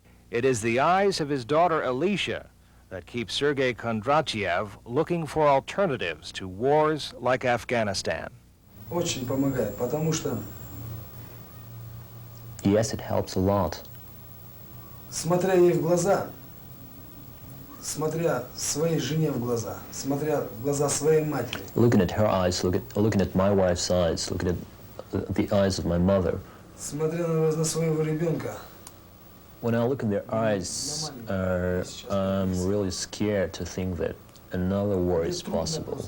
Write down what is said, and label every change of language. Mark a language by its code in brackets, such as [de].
[en] It is the eyes of his daughter Alicia that keep Sergei Kondratiev looking for alternatives to wars like Afghanistan. [ru] Очень помогает, потому что [en] Yes, it helps a lot. [ru] смотря ей в глаза, смотря своей жене в глаза, смотря в глаза своей матери, [en] Looking at her eyes, looking at my wife's eyes, looking at the eyes of my mother. [ru] смотря на своего ребенка, [en] When I look in their eyes, I'm really scared to think that another war is possible.